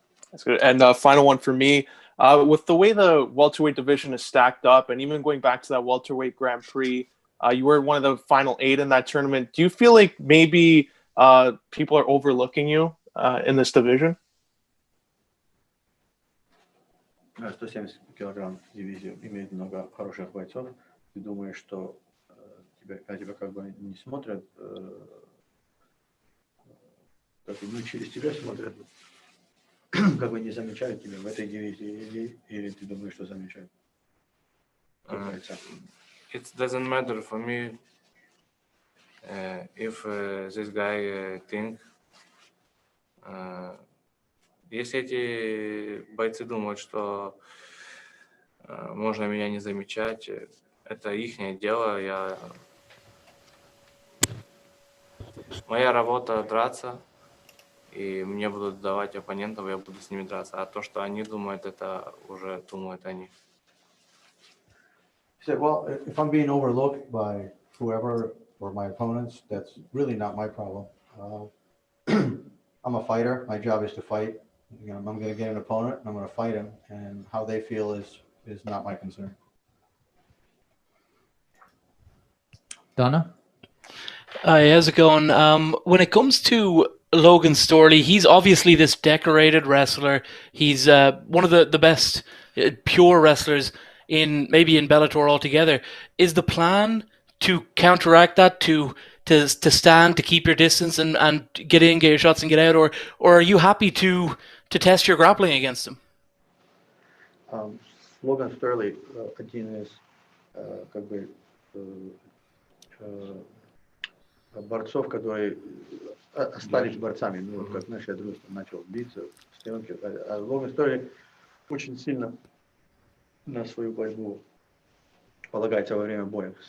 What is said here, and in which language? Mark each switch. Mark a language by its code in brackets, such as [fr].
[en] That's good. And final one for me. With the way the welterweight division is stacked up, and even going back to that welterweight Grand Prix, you were one of the final 8 in that tournament. Do you feel like maybe people are overlooking you in this division? [ru] 170 килограмм дивизию имеет много хороших бойцов. Ты думаешь, что тебя как бы не смотрят, как бы, ну, через тебя смотрят, как бы не замечают тебя в этой дивизии, или ты думаешь, что замечают? It doesn't matter for me if this guy think. Если эти бойцы думают, что можно меня не замечать, это ихнее дело. Моя работа драться, и мне будут давать оппонентов, я буду с ними драться. А то, что они думают, это уже думают они. [en] He said, well, if I'm being overlooked by whoever or my opponents, that's really not my problem. I'm a fighter. My job is to fight. You know, I'm going to get an opponent and I'm going to fight him, and how they feel is not my concern. Donna? Hi, how's it going? When it comes to Logan Storley, he's obviously this decorated wrestler. He's one of the best pure wrestlers in Bellator altogether. Is the plan to counteract that, to stand, to keep your distance and get in, get your shots and get out, or are you happy to test your grappling against him? [ru] Logan Storley один из как бы борцов, которые остались борцами. Ну, вот как, знаешь, я просто начал биться в стенке. А Логан Сторли очень сильно на свою борьбу полагается во время боя.